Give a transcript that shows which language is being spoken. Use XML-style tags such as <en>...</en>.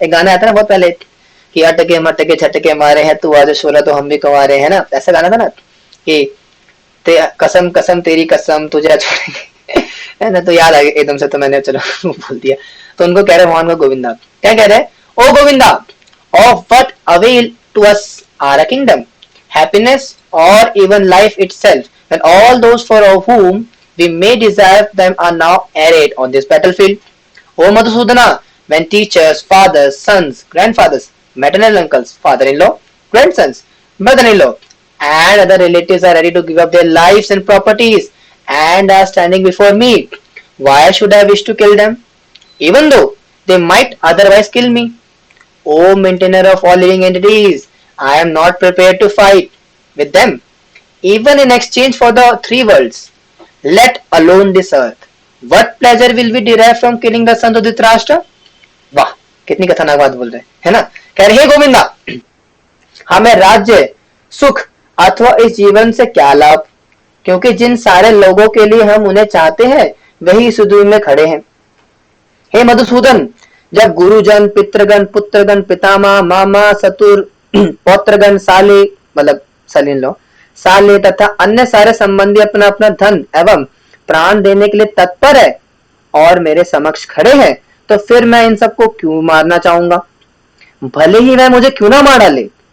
<hi>एक गाना आता ना बहुत पहले कि अटके मटके छटके मारे हैं तू आज शोला तो हम भी कमा रहे हैं ना, ऐसा गाना था ना कि कसम कसम तेरी कसम तुझे छोड़ेंगे है ना, तो याद आ गया एकदम से, तो मैंने चलो बोल दिया। तो उनको कह रहे भगवान को गोविंदा, क्या कह रहे, ओ Govinda,</hi> <en>Of what avail to us are a kingdom, happiness और even life itself, when all those for whom we may desire them are now arrayed on this battlefield. O Madhusudana, when teachers, fathers, sons, grandfathers, maternal uncles, father-in-law, grandsons, mother-in-law, and other relatives are ready to give up their lives and properties and are standing before me, why should I wish to kill them, even though they might otherwise kill me? O maintainer of all living entities, I am not prepared to fight with them, even in exchange for the 3 worlds, let alone this earth. What pleasure will we derive from killing the sons of Dhritarashtra?</en> <hi>वाह, कितनी खतरनाक बात बोल रहे हैं, है ना। कह रहे, हे गोविंदा, हमें राज्य, सुख अथवा इस जीवन से क्या लाभ, क्योंकि जिन सारे लोगों के लिए हम उन्हें चाहते हैं वही इस युद्ध में खड़े हैं। हे मधुसूदन, जब गुरुजन, पितृगण, पुत्रगण, पितामह, मामा, सतुर, पौत्रगण, साले, मतलब सलीन लो, साले तथा अन्य सारे संबंधी अपना अपना धन एवं प्राण देने के लिए तत्पर है और मेरे समक्ष खड़े हैं, तो फिर मैं इन सबको क्यों मारना चाहूंगा, भले ही वह मुझे क्यों ना मार डाले।</hi>